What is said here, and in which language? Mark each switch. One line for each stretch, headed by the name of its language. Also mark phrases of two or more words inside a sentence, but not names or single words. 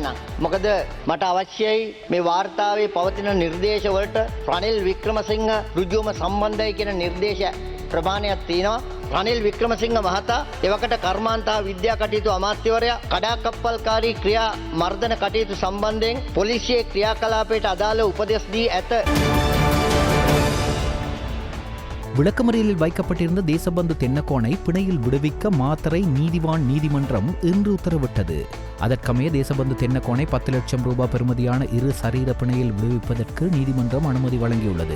Sinhala: මොකද මට අවශ්‍යයි මේ වාර්තාවේ පවතින නිර්දේශ වලට රනිල් වික්‍රමසිංහ ඍජුවම සම්බන්ධයි කියන නිර්දේශ ප්‍රමාණයක් තියෙනවා. රනිල් වික්‍රමසිංහ මහතා එවකට කර්මාන්ත විද්‍යා කටයුතු අමාත්‍යවරයා කඩාකප්පල්කාරී ක්‍රියා මර්ධන කටයුතු සම්බන්ධයෙන් පොලිසියේ ක්‍රියාකලාපයට අදාළ උපදෙස් දී ඇත.
Tamil: விளக்கமறியலில் வைக்கப்பட்டிருந்த தேசபந்து தென்னக்கோனை பிணையில் விடுவிக்க மாத்தறை நீதிவான் நீதிமன்றம் இன்று உத்தரவிட்டது. அதற்கமைய தேசபந்து தென்னக்கோனை 10 லட்சம் ரூபாய் பெறுமதியான இரு சரீர பிணையில் விடுவிப்பதற்கு நீதிமன்றம் அனுமதி வழங்கியுள்ளது.